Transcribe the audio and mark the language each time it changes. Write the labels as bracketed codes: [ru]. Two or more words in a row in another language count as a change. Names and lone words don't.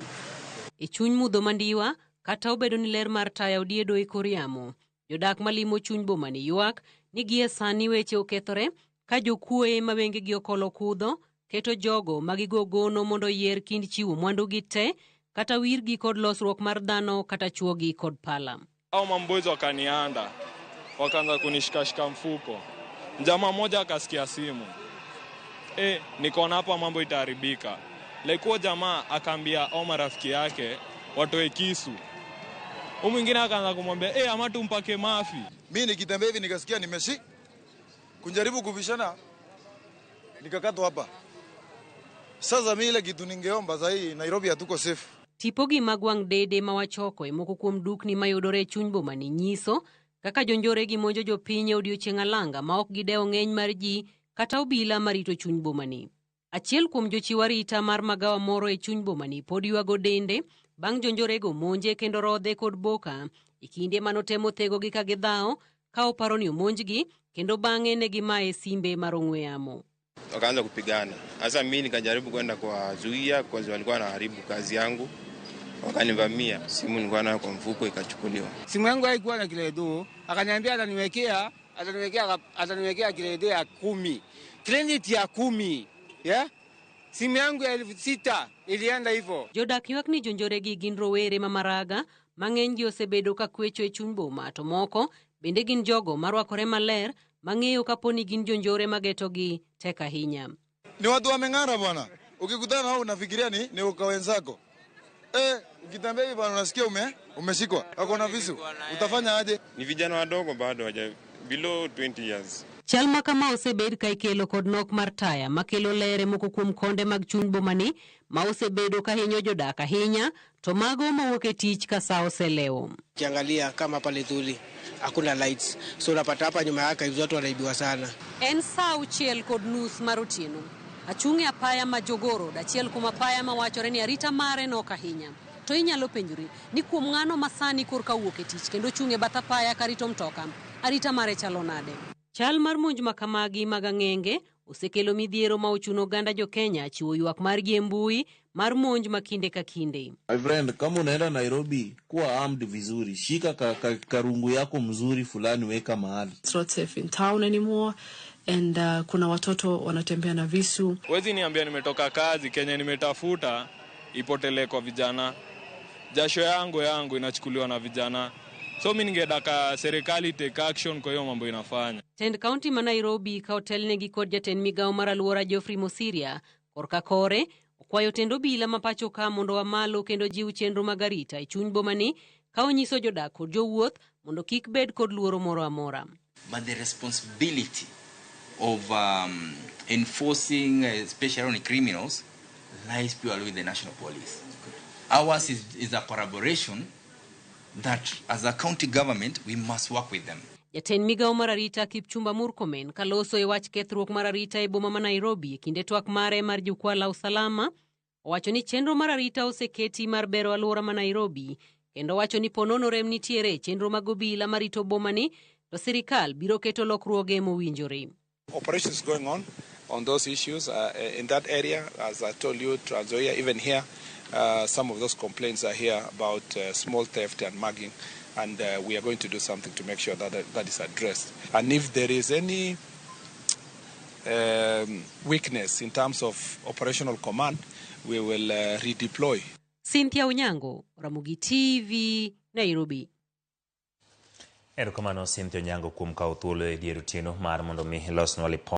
[luo] E chuny mudho mandiwa, kata obedo ni ler mar taya odiedo e kor yamo, jodak malimo chuny boma ni ywak ni gie sani weche okethore ka jokuoye ma wengegi okolo kudho keto jogo magigogono mondo yier kind chiwo mwandugi te kata wirgi kod losruok mar dhano kata chuogi kod pala. [sw] Hao mambozi wakanianda, wakaanza kunishikashika mfuko. Jamaa moja akasikia simu. Nikaona hapa mambo itaharibika. Lekuwa jamaa akaambia au marafiki yake watoe kisu. Huyu mwingine akaanza kumwambia ama tumpake mafi. Mimi nikitembea hivi nikasikia kujaribu kubishana nikakatwa hapa. Sasa mimi ile kitu ningeomba sasa Nairobi hatuko safe. [luo] Tipogi magwang dede mawachoko e moko kuom dukni mayudore e chuny boma ni nyiso kaka jonjore gi monjo jopiny e odiechieng' alanga ma ok gideo ng'eny mar ji kata obila marito chuny boma ni. Achiel kuom jochiw arita mar magawa moro e chuny boma ni pod ywago dende bang' jonjorego monje kendo rodhe kod boka e kinde manotemo thegogi ka gidhao ka oparo ni omonjgi kendo bang'e ne gimaye simbe mar ong'we yamo. [sw] Wakaanza kupigana. Sasa mimi nikajaribu kwenda kwa zuia kwa sababu walikuwa wanaharibu kazi yangu. Wakanivamia, simu nilikuwa nayo kwa mfuko ikachukuliwa. Simu yangu haikuwa na kiredo, akaniambia ataniwekea kiredo ya 10. Credit ya 10. Yeah? Simu yangu ya 6,000 ilienda hivyo. [luo] Jodak ywak ni jonjoregi gin rowere mamaraga, mang'enygi osebedo ka kwecho e chuny boma to moko bende gin jogo marwakore maler mang'eyo kaponi gin jonjore magetogi tek ahinya. [sw] Ni watu wameng'ara bwana. Ukikutana nao unafikiria ni uka wenzako. Ukitembea hivi bwana unasikia umeshikwa. Wako na visu. Utafanya aje? Ni vijana wadogo bado [en] below 20 years. [luo] Chalma kama osebed ka ikelo kod nok mar taya makelo lere moko kuom konde mag chuny boma ni ma osebedo ka hinyo jodak ahinya to mago mawuok e tich ka saa oselewo. [sw] Kiangalia kama pale Thuli hakuna lights, so unapata hapa nyuma yake hizo watu wanaibiwa sana. [luo] En saa 1:30 mar otieno. Achung'e apaya ma Jogoro dachiel kuom apaya ma wachore ni arita mare nok ahinya. To inyalo penjuri ni kuom ng'ano masani korka wuok e tich kendo chung'e bath apaya karito mtoka, arita mare chalo nade? Chal mar monj makamagi mag ang'enge osekelo midhiero ma ochuno oganda jo Kenya chiwo ywak margi e mbui mar monj makinde ka kinde. [en] My friend, [sw] kama unaenda Nairobi kuwa armed vizuri, shika karungu yako mzuri fulani weka mahali. [en] It's not safe in town anymore and [sw] kuna watoto wanatembea na visu. Wezi niambia nimetoka kazi Kenya nimetafuta ipotele kwa vijana. Jasho yangu inachukuliwa na vijana. So mimi ningedaka serikali [en] take action [sw] kwa hiyo mambo inafanya. [luo] Tend County ma Nairobi ka hotel negi kod jatend migao mar aluora Geoffrey Mosiria korka kore okwayo tendo obila mapacho ka mondo wamalo kendo jiw chenro mag arita e chuny boma ni ka onyiso jodak kod jowuoth mondo kik bed kod luoro moro amora. [en] But the responsibility of enforcing especially on criminals lies purely with the national police. Ours is a collaboration that as a county government we must work with them. [luo] Jatend migao mar arita Kipchumba Murkomen kaloso e wach kethruok mar arita e boma ma Nairobi e kinde twak mare mar [sw] jukwaa la usalama [luo] owacho ni chenro mar arita oseketi mar bero aluora ma Nairobi kendo wacho ni ponono rem nitiere chenro mag obila marito boma ni to sirikal biro keto lokruoge mowinjore. [en] Operations going on those issues in that area, as I told you, Trans Nzoia, even here. Some of those complaints are here about small theft and mugging, and we are going to do something to make sure that that is addressed. And if there is any weakness in terms of operational command, we will redeploy. Cynthia Onyango, Ramogi TV, Nairobi. [luo] Erokamano Cynthia Onyango kuom kawo thuolo e dier otieno mar mondo mi losnwa lipot.